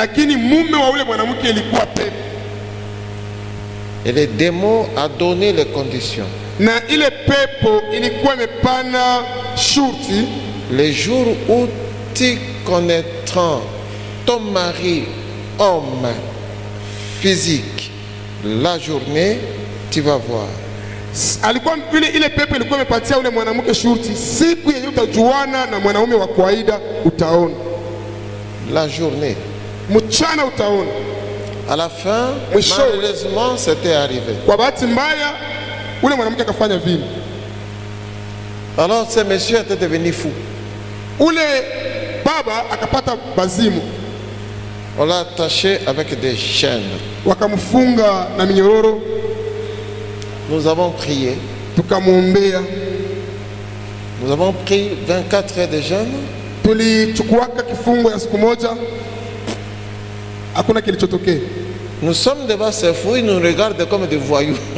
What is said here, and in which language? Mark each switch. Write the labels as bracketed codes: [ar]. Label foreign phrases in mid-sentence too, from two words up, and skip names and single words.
[fr] Et le démon a donné les conditions. Les jours où tu connaîtras ton mari, homme, physique, la journée, tu vas voir. [sw] Alikuwa ile pepe ilikuwa imepatia ule mwanamke shurti, siku yenye utajuana na mwanaume wa kawaida utaona. [fr] La journée. [sw] Mchana utaona. [fr] À la fin, malheureusement, c'était arrivé. [sw] Kwa bahati mbaya ule mwanamke akafanya vile. [fr] Alors ce monsieur était devenu fou. [sw] Ule baba akapata bazimu. [fr] On l'a attaché avec des chaînes. [sw] Wakamfunga na minyororo. [fr] Nous avons prié. Nous avons pris 24 heures de jeûne. Nous sommes devant ces fous, ils nous regardent comme des voyous.